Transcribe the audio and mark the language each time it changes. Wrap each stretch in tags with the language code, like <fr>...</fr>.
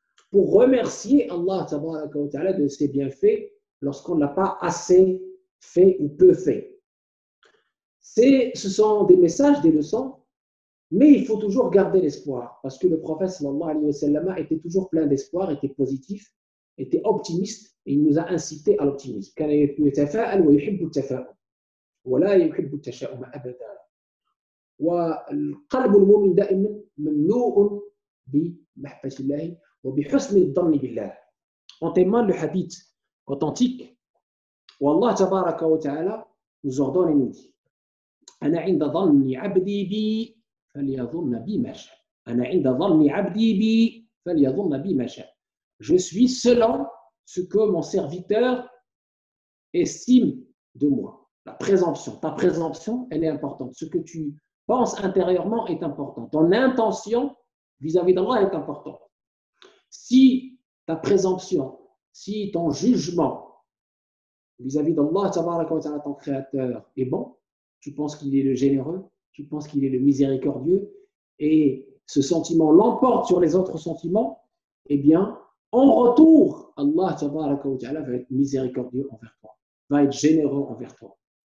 <fr>Pour remercier Allah tabaraka wa ta'ala de ses bienfaits lorsqu'on n'a pas assez fait ou peu fait. Ce sont des messages, des leçons, mais il faut toujours garder l'espoir parce que le prophète sallallahu alayhi wa sallam était toujours plein d'espoir, était positif, était optimiste et il nous a incité à l'optimisme.</fr> <ar>كان يتفاءل ويحب التفاؤل ولا يحب التشاؤم أبدا. والقلب المؤمن دائما مملوء بمحبة الله وبحسن الظن بالله.</ar> <fr>En témoigne le hadith authentique où Allah tabaraka wa ta'ala nous ordonne et nous dit</fr> <ar>أنا عند ظن عبدي بي فليظن بي ما شاء. أنا عند ظن عبدي بي فليظن بي ما شاء.</ar> <fr>Je suis selon ce que mon serviteur estime de moi. La présomption. Ta présomption, elle est importante. Ce que tu penses intérieurement est important. Ton intention vis-à-vis d'Allah est importante. Si ta présomption, si ton jugement vis-à-vis d'Allah, ton créateur, est bon, tu penses qu'il est le généreux, tu penses qu'il est le miséricordieux, et ce sentiment l'emporte sur les autres sentiments, eh bien, en retour, Allah va être miséricordieux envers toi, va être généreux envers toi.</fr>